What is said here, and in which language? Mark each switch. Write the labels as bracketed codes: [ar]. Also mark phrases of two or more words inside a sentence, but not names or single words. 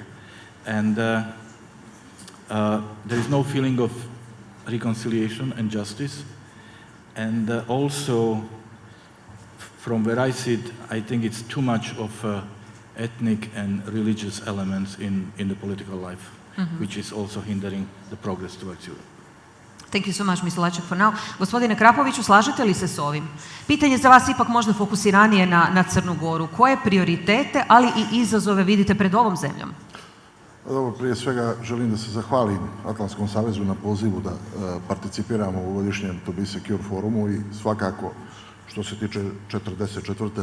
[en] And there is no feeling of reconciliation and justice. And also, from where I sit, I think it's too much of ethnic and religious elements in the political life, which is also hindering the progress towards Europe. Thank you so much, Mr. Lajčák, for now. [sr] Gospodine Krapoviću, slažete li se s ovim? Pitanje za vas ipak možda fokusiranije na Crnu Goru. Koje prioritete, ali i izazove vidite pred ovom zemljom? Dobro, prije svega želim da se zahvalim Atlantskom savezu na pozivu da participiramo u godišnjem To Be Secure forumu i svakako što se tiče 44.